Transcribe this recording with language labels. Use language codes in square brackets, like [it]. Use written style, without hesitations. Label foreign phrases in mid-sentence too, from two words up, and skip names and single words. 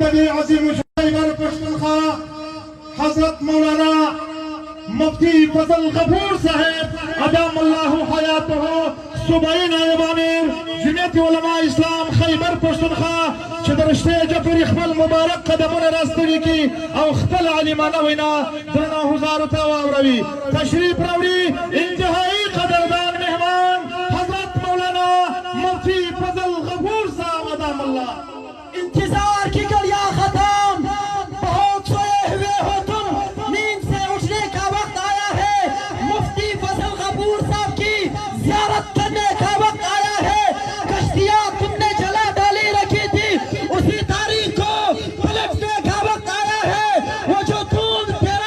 [ps] دې عظیم خیبر پښتونخوا حضرت مولانا مفتی فضل غفور صاحب [ar] ادام الله حیاته [ps] صوبائی نائب امیر جمعیت علماء اسلام خیبر پښتونخوا چې د رشتې جفري خپل مبارک قدمونه راستوي کی او خپل عالمانه وینا درنو حضارو ته واوروي تشریف راوړي انتهایی قدردان مهمان حضرت مولانا مفتی فضل غفور صاحب [ar] ادام الله [ur] انتظار کی گلیاں ختم بہت سوئے ہوئے ہو تم نیند سے اٹھنے کا وقت آیا ہے مفتی فضل غفور صاحب کی زیارت کرنے کا وقت آیا ہے کشتیاں تم نے جلا ڈالی رکھی تھی اسی تاریخ کو پلٹنے کا وقت آیا ہے وہ جو دودھ تیرا